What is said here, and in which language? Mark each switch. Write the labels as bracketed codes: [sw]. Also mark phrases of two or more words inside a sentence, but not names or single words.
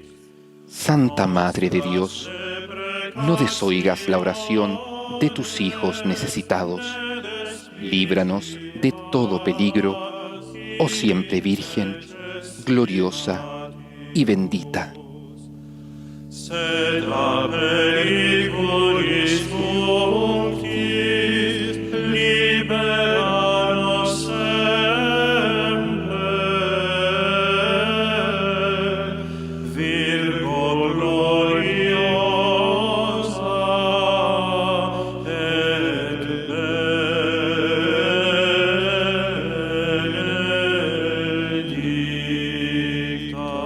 [es] Santa Madre de Dios, no desoigas la oración de tus hijos necesitados. Líbranos de todo peligro, oh siempre Virgen, gloriosa y bendita. [la] Sed a periculis functis, libera nos semper. Virgo gloriosa et benedicta.